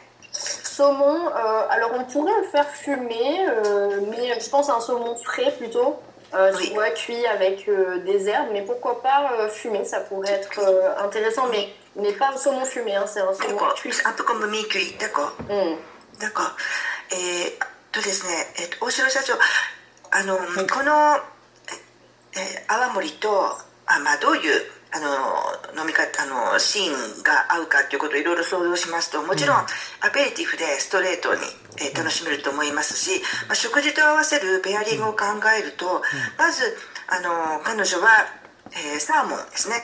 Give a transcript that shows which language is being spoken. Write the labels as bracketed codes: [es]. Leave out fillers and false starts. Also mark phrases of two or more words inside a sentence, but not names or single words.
[fr] Saumon, alors on pourrait le faire fumer, mais je pense à un saumon frais plutôt. Tu vois, cuit avec des herbes, mais pourquoi pas fumé, ça pourrait être intéressant, mais pas un saumon fumé, hein, c'est un saumon cuit. Un peu comme mi-cuit, d'accord. D'accord. [ja] ですね、大城社長、この、泡盛と、どういう飲み方シーンが合うかということをいろいろ想像しますと、もちろんアペリティフでストレートに、楽しめると思いますし、食事と合わせるペアリングを考えると、まず彼女は、サーモンですね。